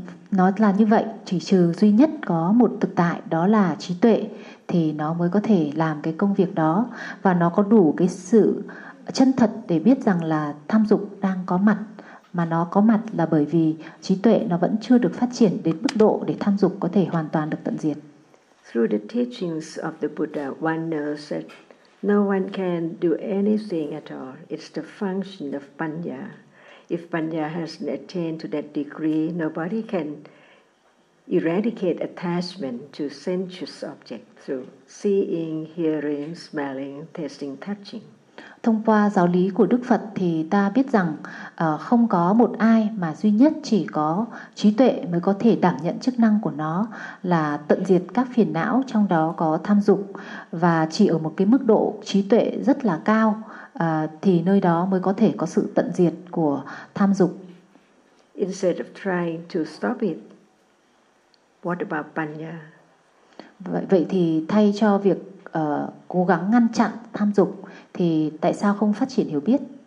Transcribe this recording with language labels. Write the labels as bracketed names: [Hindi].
[Vietnamese] Nó là như vậy, chỉ trừ duy nhất có một thực tại, đó là trí tuệ, thì nó mới có thể làm cái công việc đó, và nó có đủ cái sự chân thật để biết rằng là tham dục đang có mặt, mà nó có mặt là bởi vì trí tuệ nó vẫn chưa được phát triển đến mức độ để tham dục có thể hoàn toàn được tận diệt. [English] Through the teachings of the Buddha, one knows that no one can do anything at all. It's the function of panya. If panya hasn't attained to that degree, nobody can eradicate attachment to sensuous objects through seeing, hearing, smelling, tasting, touching. [Vietnamese] Thông qua giáo lý của Đức Phật thì ta biết rằng không có một ai mà duy nhất chỉ có trí tuệ mới có thể đảm nhận chức năng của nó là tận diệt các phiền não, trong đó có tham dục, và chỉ ở một cái mức độ trí tuệ rất là cao thì nơi đó mới có thể có sự tận diệt của tham dục. [English] Instead of trying to stop it, what about panya? [Vietnamese] Vậy thì thay cho việc cố gắng ngăn chặn tham dục thì tại sao không phát triển hiểu biết?